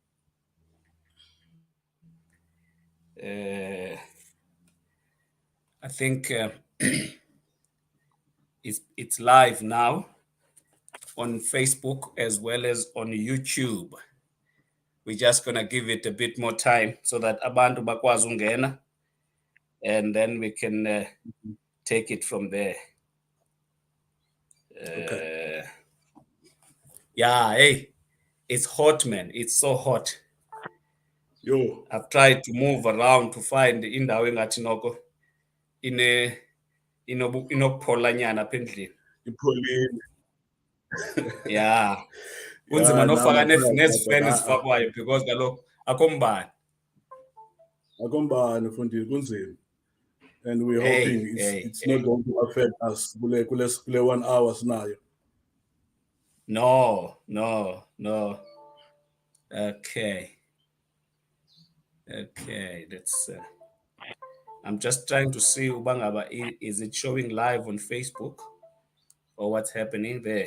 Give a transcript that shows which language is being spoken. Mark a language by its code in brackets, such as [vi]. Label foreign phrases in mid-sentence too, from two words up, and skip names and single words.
[en] Uh, I think it's live now on Facebook as well as on YouTube. We're just gonna give it a bit more time so that [xh] abantu bakwazi ungena, [en] and then we can take it from there. Okay. Yeah, hey, it's hot, man. It's so hot. Yo, I've tried to move around to find [xh] indawo engathi noko ine inokuphola nyana apha endlini. ipholile. Yeah. Kunzima [en] Yeah, [xh] nofaka namaphapha but nezifeni ezifakwayo because kaloku akho mbane. akombani mfundini kunzima. [en] And we're hoping Hey, it's not going to affect us kule 1 hour sinayo. No. Okay. Let's. I'm just trying to see ubangaba is it showing live on Facebook or what's happening there.